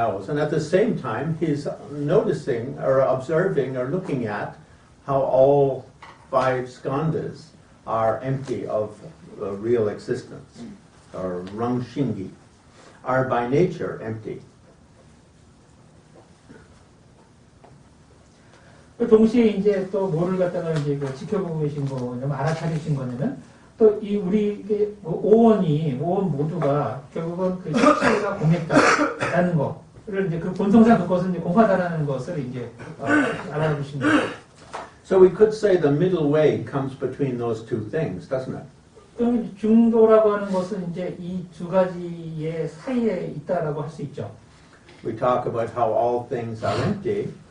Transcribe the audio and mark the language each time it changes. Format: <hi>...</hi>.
<en>And at the same time, he's noticing or observing or looking at how all 5 skandhas are empty of real existence, or rangshingi, are by nature empty.</en> <ko>동시에 이제 또 뭐를 갖다가 이제 지켜보고 계신 거냐면 알아차리신 거냐면 또 이 우리 오원 모두가 결국은 실체가 공했다라는 거를 이제 본성상 그것은 이제 공하다라는 것을 이제 알아보신 거예요.</ko> <en>So we could say the middle way comes between those two things, doesn't it?</en> <ko>그럼 중도라고 하는 것은 이제 이 두 가지의 사이에 있다라고 할 수 있죠.</ko> <en>We talk about how all things are empty.</en>